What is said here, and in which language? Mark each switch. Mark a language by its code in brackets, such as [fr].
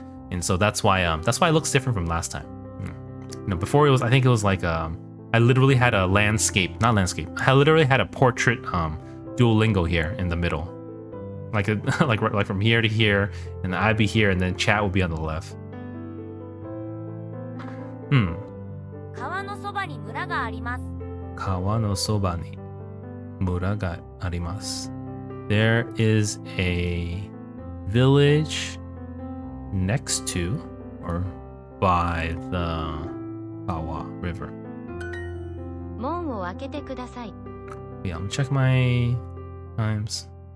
[en] And so that's why it looks different from last time. Before I think it was like I literally had a landscape, not landscape. I literally had a portrait Duolingo here in the middle, like like from here to here, and I'd be here, and then chat would be on the left. [ja] 川のそばに村があります。川のそばに村があります。 [en] There is a village next to or by the Kawa River. [ja] 門を開けてください。 [en] Yeah, I'm gonna check my times.